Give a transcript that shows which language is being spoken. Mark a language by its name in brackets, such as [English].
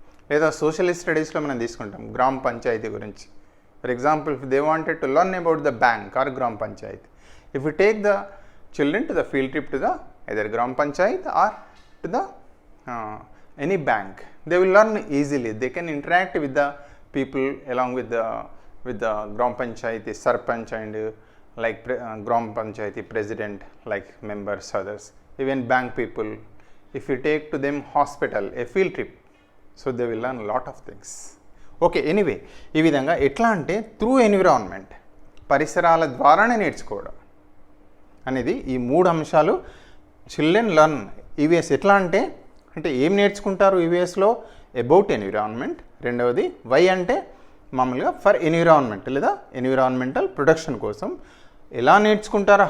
[Telugu] లేదా సోషల్ స్టడీస్లో మనం తీసుకుంటాం గ్రామ పంచాయతీ గురించి. [English] For example, if they wanted to learn about the bank or gram panchayat, if you take the children to the field trip to the either gram panchayat or to the any bank, they will learn easily. They can interact with the people along with the gram panchayati sarpanch and like gram panchayati president, like members, others, even bank people. If you take to them hospital, a field trip, so they will learn a lot of things. [Telugu] Okay, anyway, ఈ విధంగా ఎట్లా అంటే through environment పరిసరాల ద్వారానే నేర్చుకోవడం అనేది ఈ 3 అంశాలు చిల్డ్రన్ లెర్న్ ఈవీఎస్. ఎట్లా అంటే ఏం నేర్చుకుంటారు ఈవీఎస్లో? About environment. రెండవది అంటే మామూలుగా ఫర్ ఎన్విరాన్మెంట్ లేదా ఎన్విరాన్మెంటల్ ప్రొటెక్షన్ కోసం. ఎలా నేర్చుకుంటారు?